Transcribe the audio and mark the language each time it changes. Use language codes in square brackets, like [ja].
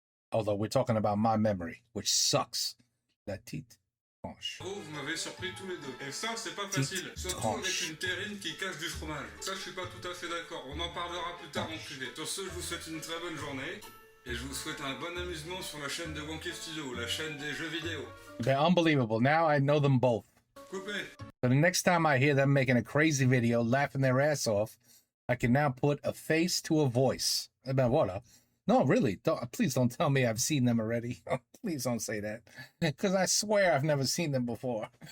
[en] Although we're talking about my memory, which sucks. [fr] La petite tranche. Vous m'avez surpris tous les deux. Et ça, c'est pas facile. Surtout avec une terrine qui cache du fromage. Ça, je suis pas tout à fait d'accord. On en parlera plus tard en privé. Sur ce, je vous souhaite une très bonne journée. Et je vous souhaite un bon amusement sur la chaîne de Wonky Studio, la chaîne des jeux vidéo. [en] They're unbelievable. Now I know them both. [fr] Coupez. [en] So the next time I hear them making a crazy video, laughing their ass off, I can now put a face to a voice. [fr] Eh ben voilà. [en] No, really. Please don't tell me I've seen them already. Please don't say that. Because I swear I've never seen them before.